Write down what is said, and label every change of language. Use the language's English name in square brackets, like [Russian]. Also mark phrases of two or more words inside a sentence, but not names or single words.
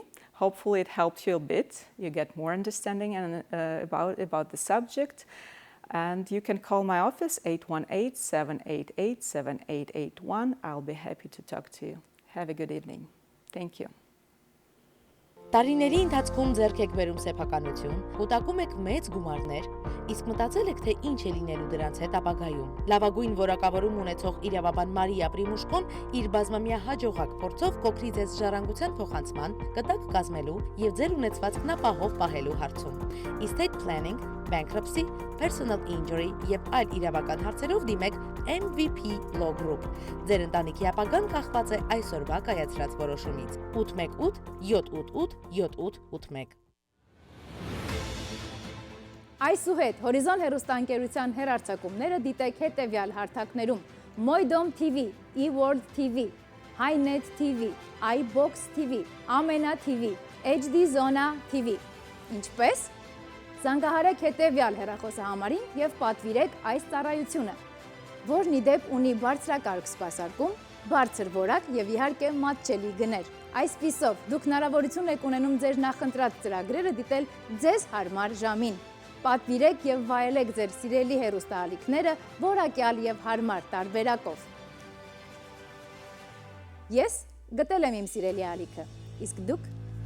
[English] Hopefully it helped you a bit. You get more understanding about the subject. And you can call my office, 818-788-7881. I'll be happy to talk to you. Have a good evening. Thank you. [Armenian] Տարիների ընթացքում ձեռք եք բերում սեփականություն, կուտակում եք մեծ գումարներ, իսկ մտածել եք, թե ինչ է լինելու դրանց հետ ապագայում։ Լավագույն որակավորում ունեցող իրավաբան Մարիա Պրիմուշկոն իր բազմամյա հաջողակ փորձով կօգնի ձեզ ժառանգության փոխանցման, կտակ կազմելու եւ ձեր ունեցվածքն ապահով պահելու հարցում։ [English] Estate planning, bankruptcy, personal injury [Armenian] եւ այլ իրավական հարցերով դիմեք MVP Law Group։ Ձեր ընտանիքի ապագան կախված է այսօրվա կայացրած որոշումից։ 818 788 7881 Այսուհետ Հորիզոն հեռուստաընկերության հեռարձակումները դիտեք հետևյալ հարթակներում. Moidom TV, eWorld TV, HiNet TV, iBox TV, Amena TV, HD Zona TV։ Ինչպես? Զանգահարեք հետևյալ հեռախոսահամարին եւ պատվիրեք այս ծառայությունը, որն ի դեպ ունի բարձրակարգ սպասարկում, բարձր որակ եւ իհարկե մատչելի գներ։ Այսպիսով, դուք հնարավորություն եք ունենում ձեր նախընտրած ծրագրերը դիտել ձեզ հարմար ժամին։ Պատվիրեք եւ վայելեք ձեր սիրելի հեռուստաալիքները որակյալ եւ հարմար տարբերակով։ Ես գտել եմ իմ սիրելի ալիքը, իսկ դուք